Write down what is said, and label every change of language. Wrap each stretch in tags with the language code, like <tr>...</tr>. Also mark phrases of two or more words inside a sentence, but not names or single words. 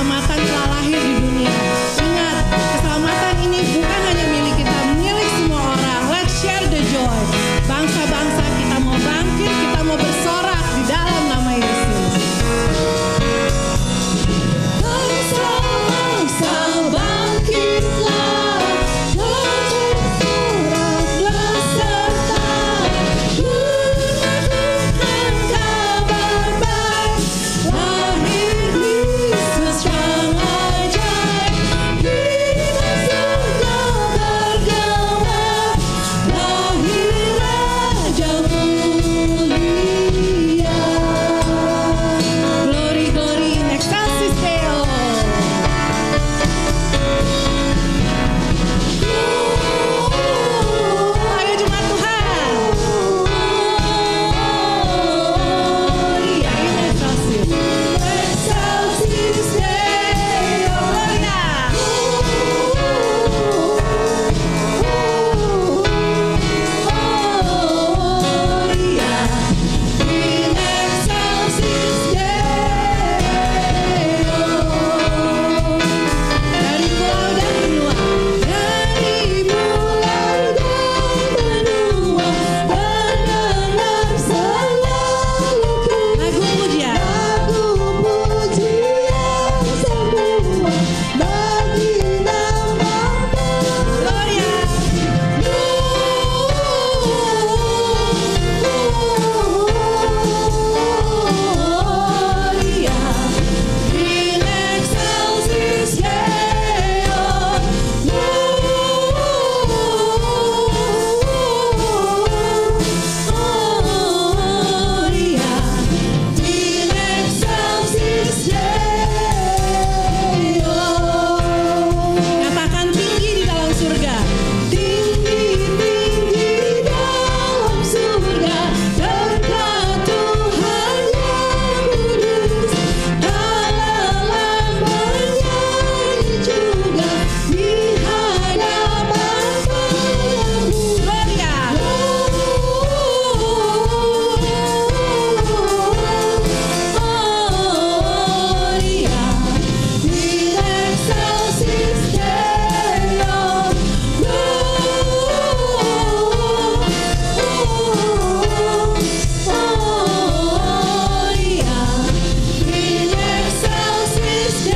<id>keselamatan telah lahir di dunia. Ingat, keselamatan ini bukan hanya milik kita, milik semua orang.</id> <en>Let's share the joy.</en> <id>Bangsa-bangsa kita mau bangkit, kita mau bersorak di dalam nama Yesus. Bangsa-bangsa bangkitlah, bersoraklah serta menyatakan kabar baik. Lahir Kristus yang ajaib, bintang surga bergema. Lahir Raja mulia.</id> <en>Glory, glory</en> <la>in excelsis Deo.</la> <id>Ayo jemaat Tuhan.</id> <la>Gloria in excelsis. Excelsis Deo. Gloria. Gloria in excelsis Deo.</la> <id>Dari pulau dan benua, dari pulau dan benua, mendengar selalu lagu pujian, semua bagi nama-Mu.</id> <la>Gloria. Gloria in excelsis Deo. Gloria in excelsis Deo.</la> <id>Katakan tinggi di dalam surga. Tinggi, tinggi dalam surga, dekat Tuhan yang kudus. Haleluya bernyanyi juga di hadapan Tuhan.</id> <la>Gloria. Gloria in excelsis Deo. Gloria in excelsis</la>